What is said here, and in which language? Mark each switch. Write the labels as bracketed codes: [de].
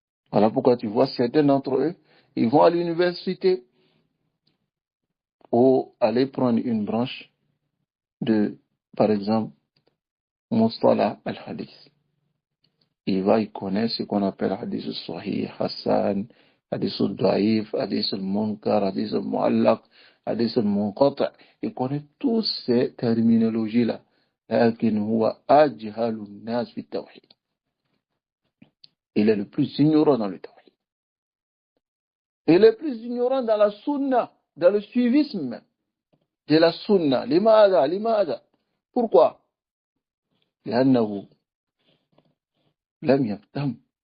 [fr] Voilà pourquoi tu vois certains d'entre eux, ils vont à l'université pour aller prendre une branche de, par exemple, Mustala al-Hadith. Il connaît ce qu'on appelle Hadith al-Sahih, Hassan, Hadith al-Da'if, Hadith al-Munkar, Hadith al-Mu'allaq, Hadith al-Munqata. Il connaît toutes ces terminologies-là. [ar] لكن هو أجهل الناس في التوحيد. [fr] Il est le plus ignorant dans le tawhid. Il est le plus ignorant dans la sunna, dans le suivisme de la sunna. [ar] لماذا? [fr] Pourquoi? [ar] لأنه لم يهتم.